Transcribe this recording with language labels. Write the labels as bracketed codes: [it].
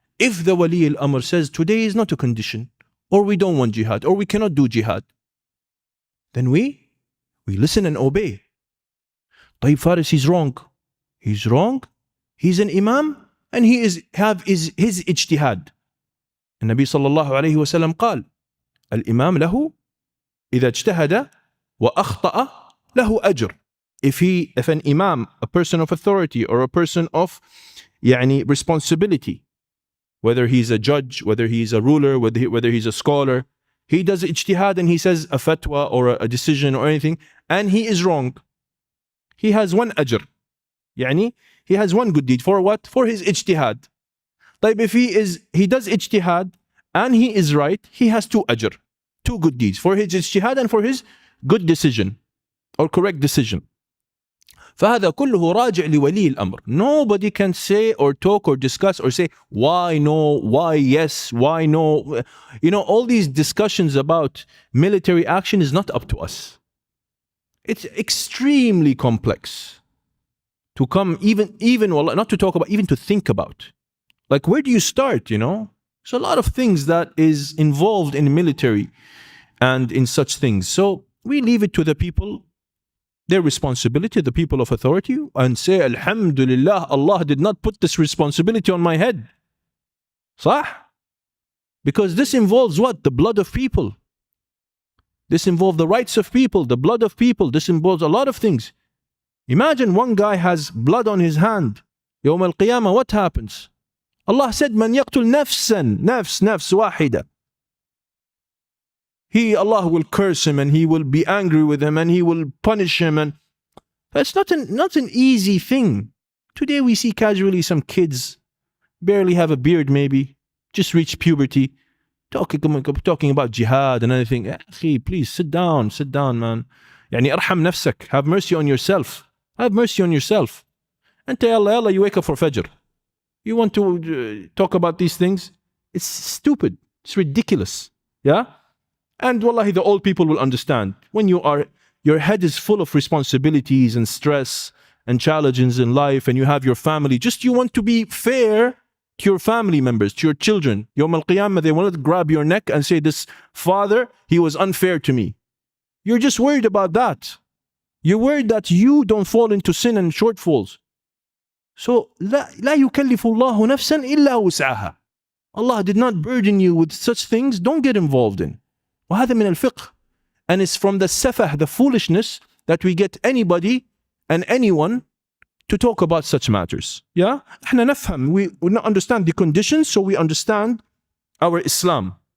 [en] If the Wali al-Amr says today is not a condition, or we don't want jihad, or we cannot do jihad, then we listen and obey. طيب Faris, he's wrong. He's wrong. He's an imam and he have his ijtihad. [ar] النبي صلى الله عليه وسلم قال الإمام له إذا اجتهد وأخطأ له أجر. [en] If an imam, a person of authority or a person of responsibility, whether he's a judge, whether he's a ruler, whether he's a scholar, he does ijtihad and he says a fatwa or a decision or anything, and he is wrong, he has one ajr. He has one good deed. For what? For his ijtihad. طيب, if he does ijtihad and he is right, he has two ajr, two good deeds, for his ijtihad and for his good decision or correct decision. [ar] فهذا كله راجع لولي الأمر. [en] Nobody can say or talk or discuss or say why no, why yes, why no. All these discussions about military action is not up to us. It's extremely complex to come even well, not to talk about, even to think about. Like, where do you start? There's a lot of things that is involved in military and in such things. So we leave it to the people, their responsibility, the people of authority, and say, Alhamdulillah, Allah did not put this responsibility on my head. [ar] صح? [en] Because this involves what? The blood of people. This involves the rights of people, the blood of people. This involves a lot of things. Imagine one guy has blood on his hand. [ar] يوم القيامة, [en] what happens? [ar] Allah said, من يقتل نفسا, نفس واحدة. [en] Allah will curse him and he will be angry with him and he will punish him. And that's not an easy thing. Today we see casually some kids barely have a beard, maybe just reach puberty, talking about jihad and anything. Akhi, please sit down, man. [ar] أرحم نفسك, [en] have mercy on yourself. Have mercy on yourself. And yalla, you wake up for Fajr. You want to talk about these things? It's stupid. It's ridiculous. Yeah? And wallahi, the old people will understand. When your head is full of responsibilities and stress and challenges in life, and you have your family, you want to be fair to your family members, to your children. Yawm al-Qiyamah, they want to grab your neck and say, this father, he was unfair to me. You're just worried about that. You're worried that you don't fall into sin and shortfalls. [ar] So, لا يكلف الله نفسا إلا وسعها. [en] Allah did not burden you with such things. Don't get involved in. [ar] وهذا من الفقه. [en] And it's from the safah, the foolishness, that we get anybody and anyone to talk about such matters. [ar] Yeah? احنا نفهم. [en] We understand the conditions, so we understand our Islam.